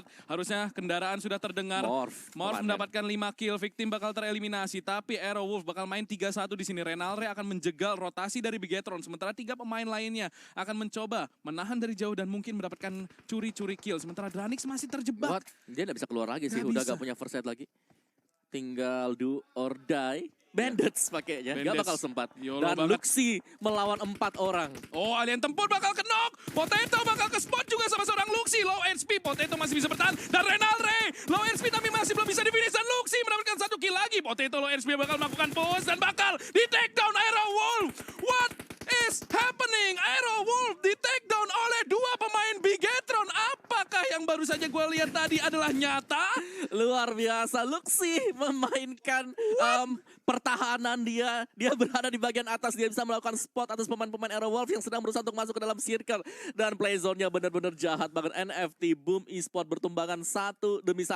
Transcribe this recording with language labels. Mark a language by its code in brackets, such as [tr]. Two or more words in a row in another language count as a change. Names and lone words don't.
[id] Harusnya kendaraan sudah terdengar. Morph mendapatkan 5 kill, victim bakal tereliminasi. Tapi Aerowolf bakal main 3-1 di sini. Renalre akan menjegal rotasi dari Bigetron. Sementara 3 pemain lainnya akan mencoba menahan dari jauh dan mungkin mendapatkan curi-curi kill. Sementara Dranix masih terjebak. Dia nggak bisa keluar lagi sih, udah gak punya [en] first sight [id] lagi. [en] Tinggal do or die. [id] Bandits pakainya, gak bakal sempat. Dan Luxi melawan 4 orang. Alien tempur bakal kenok. Potato bakal ke spot juga sama seorang Luxi. [en] Low HP, [id] Potato masih bisa bertahan. Dan Renalre, [en] low HP [id] tapi masih belum bisa di-finish. Dan Luxi mendapatkan 1 kill lagi. Potato [en] low HP [id] bakal melakukan push dan bakal di- [en] take down [id] Aerowolf. [en] What is happening? [id] Aerowolf di- [en] take down [id] oleh 2 pemain Bigetron. Apakah yang baru saja gue lihat tadi adalah nyata? Luar biasa, Luxi memainkan pertahanan dia. Dia berada di bagian atas, dia bisa melakukan spot atas pemain-pemain Aerowolf yang sedang berusaha untuk masuk ke dalam circle. Dan [en] play zone- [id] nya benar-benar jahat banget. NFT, Boom Esports bertumbangan 1 demi 1.